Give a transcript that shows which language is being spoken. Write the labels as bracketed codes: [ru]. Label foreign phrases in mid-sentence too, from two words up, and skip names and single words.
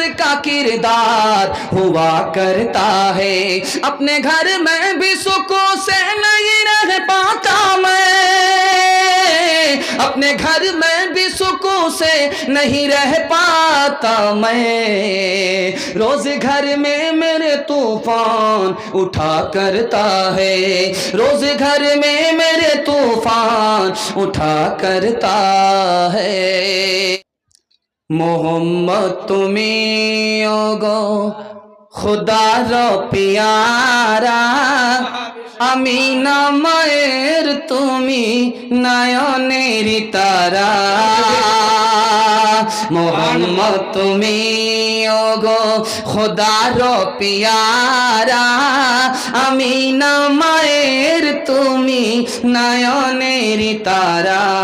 [ur] کا کردار ہوا کرتا ہے، اپنے گھر میں بھی سکون سے نہیں رہ پاتا میں، اپنے گھر میں بھی سکون سے نہیں رہ پاتا میں، روز گھر میں میرے طوفان اٹھا کرتا ہے، روز گھر میں میرے طوفان اٹھا کرتا ہے۔ [bn] মোহাম্মদ তুমি গো খোদার পিয়ারা, আমিনা মায়ের তুমি নয়নের তারা, মোহাম্মদ তুমি ওগো খোদার পিয়ারা, আমিনা মায়ের তুমি নয়নের তারা,